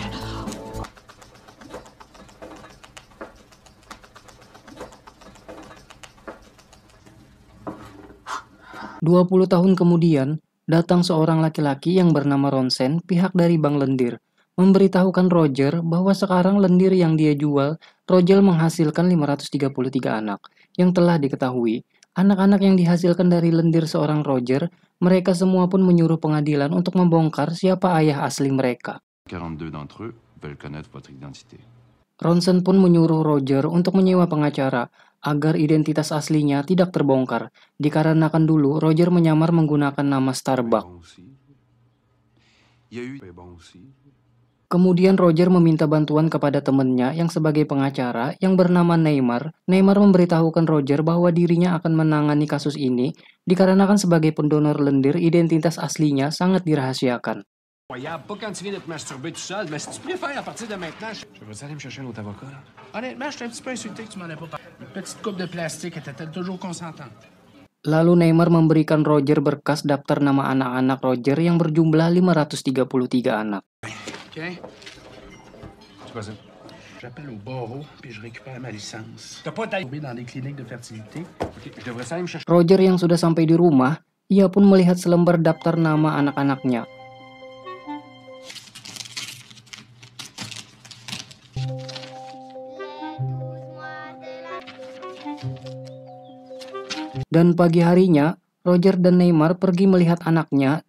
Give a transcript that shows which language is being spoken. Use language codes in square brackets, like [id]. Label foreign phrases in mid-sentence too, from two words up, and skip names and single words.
[id] 20 tahun kemudian, datang seorang laki-laki yang bernama Ronsen, pihak dari bank lendir, memberitahukan Roger bahwa sekarang lendir yang dia jual, Roger menghasilkan 533 anak. Yang telah diketahui, anak-anak yang dihasilkan dari lendir seorang Roger, mereka semua pun menyuruh pengadilan untuk membongkar siapa ayah asli mereka. [fr] 42 d'entre eux veulent connaître votre identité. [id] Ronsen pun menyuruh Roger untuk menyewa pengacara agar identitas aslinya tidak terbongkar, dikarenakan dulu Roger menyamar menggunakan nama Starbuck. Kemudian Roger meminta bantuan kepada temannya yang sebagai pengacara yang bernama Neymar. Neymar memberitahukan Roger bahwa dirinya akan menangani kasus ini dikarenakan sebagai pendonor lendir identitas aslinya sangat dirahasiakan. [fr] Pas quand tu viens de te masturber tout seul, mais si tu préfères à partir de maintenant, je veux aller me chercher un autre avocat. Là. Honnêtement, je suis un petit peu insulté que tu m'en aies pas parlé. Une petite coupe de plastique, était-elle toujours consentante? [id] Lalu Neymar memberikan Roger berkas daftar nama anak-anak Roger yang berjumlah 533 anak. [fr] OK? C'est quoi ça? J'appelle au barreau puis je récupère ma licence. T'as pas d'aller dans des cliniques de fertilité? OK, je devrais aller me chercher. [id] Roger yang sudah sampai di rumah, ia pun melihat selembar daftar nama anak-anaknya. Dan pagi harinya, Roger dan Neymar pergi melihat anaknya.